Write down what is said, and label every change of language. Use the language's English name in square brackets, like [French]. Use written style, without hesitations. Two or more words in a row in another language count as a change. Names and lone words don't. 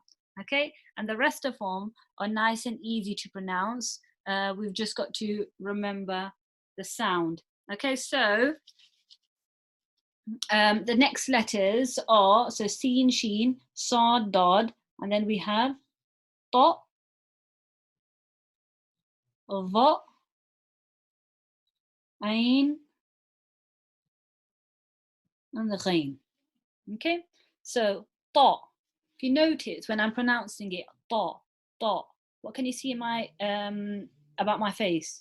[English] Okay, and the rest of them are nice and easy to pronounce. We've just got to remember the sound. Okay, so the next letters are, so sin, sheen, sad, dod, and then we have ta, va, ain, and the ghain. Okay, so ta. If you notice when I'm pronouncing it, ta, ta, what can you see in my about my face?